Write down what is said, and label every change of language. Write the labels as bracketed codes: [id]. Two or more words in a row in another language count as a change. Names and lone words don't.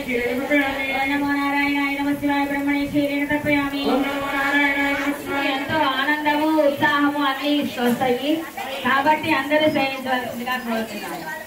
[sa] शिवाय ब्रह्मणे क्षीरेण तर्पयामि ओम नमो नारायणाय नमः शिवाय [te] ఎంతో ఆనందము ఉత్సాహము అన్ని వస్తాయి కాబట్టి అందరూ సేవించవలసిందిగా కోరుతున్నాను